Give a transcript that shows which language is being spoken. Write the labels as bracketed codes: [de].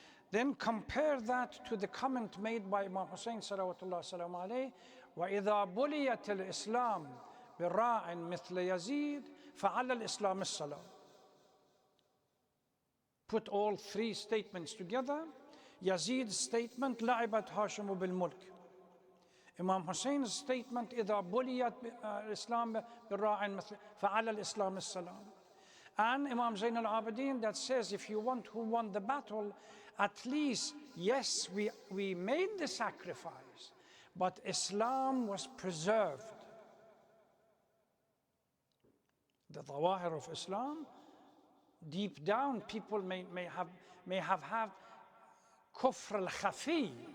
[en] Then compare that to the comment made by Imam Hussein salawatullah salam alayhi, [ar] وَإِذَا بُلِيَتِ الْإِسْلَامِ بِرَاعٍ مِثْلَ يَزِيدٍ فَعَلَى الْإِسْلَامِ السَّلَامِ. [en] Put all three statements together. Yazid's statement, [ar] لَعِبَتْ هَاشِمُ بِالْمُلْكِ. [en] Imam Hussein's statement, [ar] إِذَا بُلِيَتِ الْإِسْلَامِ بِرَاعٍ مِثْلَ فَعَلَى الْإِسْلَامِ السَّلَامِ. [en] And Imam Zain al-Abidin that says, if you want who won the battle, at least, yes, we made the sacrifice, but Islam was preserved. The dhawahir of Islam, deep down, people may have had kufr al-khafi,